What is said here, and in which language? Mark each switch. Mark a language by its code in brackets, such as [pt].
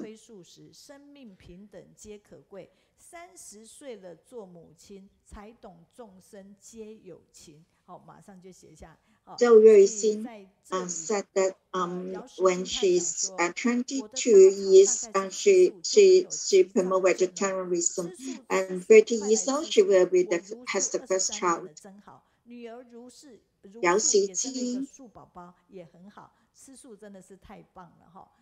[zh] 推素食，生命平等皆可贵。30岁了做母亲，才懂众生皆有情。好，马上就写下。 [en] Zhang Zhirui said that when she's 22 years she promote vegetarianism, and 30 years old she will be has the first child. [zh] 女儿如是姚喜也生了一个清素宝宝，也很好，吃素真的是太棒了哈。